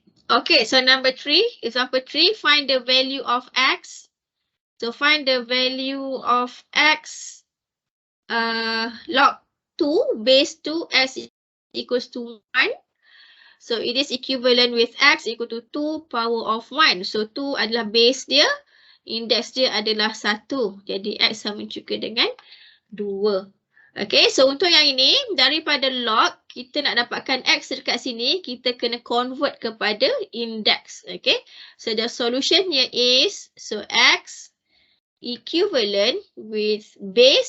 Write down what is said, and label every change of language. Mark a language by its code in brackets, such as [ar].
[en] Okay, so number 3, example 3, find the value of x. So find the value of x log 2 base 2 s equals to 1. So it is equivalent with x equal to 2 power of 1. [ms] So 2 adalah base dia, index dia adalah 1. Jadi x sama juga dengan 2. Okay, so untuk yang ini, daripada log, kita nak dapatkan x dekat sini, kita kena convert kepada index. [en] Okay, so the solution here is, so x equivalent with base.